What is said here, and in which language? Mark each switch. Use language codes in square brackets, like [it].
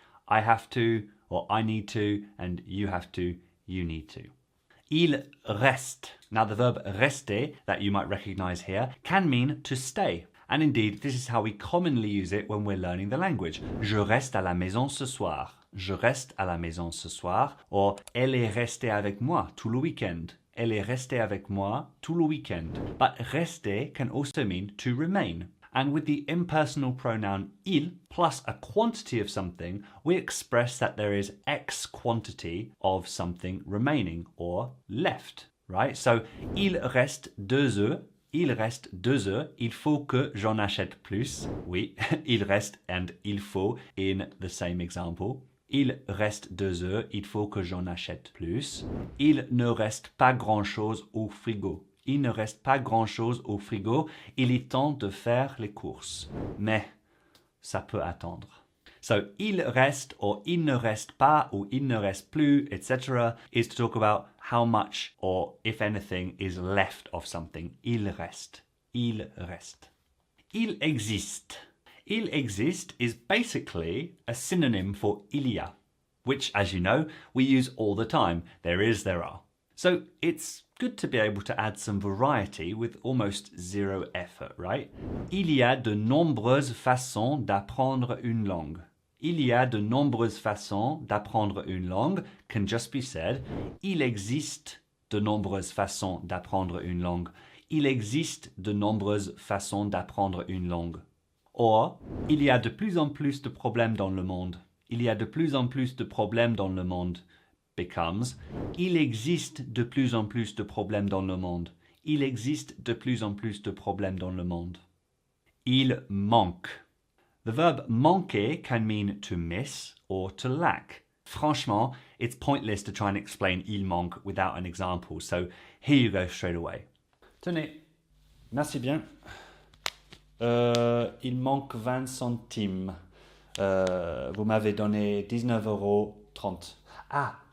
[en] I have to, or I need to, and you have to, you need to. [fr] Il reste. [en] Now the verb rester, that you might recognize here, can mean to stay. And indeed, this is how we commonly use it when we're learning the language. [fr] Je reste à la maison ce soir. Je reste à la maison ce soir. Or, elle est restée avec moi tout le week-end. Elle est restée avec moi tout le week-end. [en] But rester can also mean to remain. And with the impersonal pronoun il plus a quantity of something, we express that there is X quantity of something remaining or left, right? So, [fr] il reste 2 œufs. Il reste 2 œufs, il faut que j'en achète plus. Oui, il reste [en] and [fr] il faut [en] in the same example. [fr] Il reste 2 œufs, il faut que j'en achète plus. Il ne reste pas grand-chose au frigo. Il ne reste pas grand-chose au frigo. Il est temps de faire les courses. Mais ça peut attendre. [en] So, [fr] il reste or il ne reste pas or il ne reste plus, etc. [en] is to talk about how much or if anything is left of something. [fr] Il reste. Il reste. Il existe. Il existe [en] is basically a synonym for [fr] il y a, [en] which, as you know, we use all the time. There is, there are. So it's good to be able to add some variety with almost zero effort, right? [fr] Il y a de nombreuses façons d'apprendre une langue. Il y a de nombreuses façons d'apprendre une langue [en] can just be said. [fr] Il existe de nombreuses façons d'apprendre une langue. Il existe de nombreuses façons d'apprendre une langue. Or, il y a de plus en plus de problèmes dans le monde. Il y a de plus en plus de problèmes dans le monde [en] becomes [fr] il existe de plus en plus de problèmes dans le monde. Il existe de plus en plus de problèmes dans le monde. Il manque. [en] The verb manquer can mean to miss or to lack. [fr] Franchement, [en] it's pointless to try and explain il manque without an example, so here you go straight away. [fr] Tenez, merci bien. Il manque 20 centimes. Vous m'avez donné 19,30 €. Ah,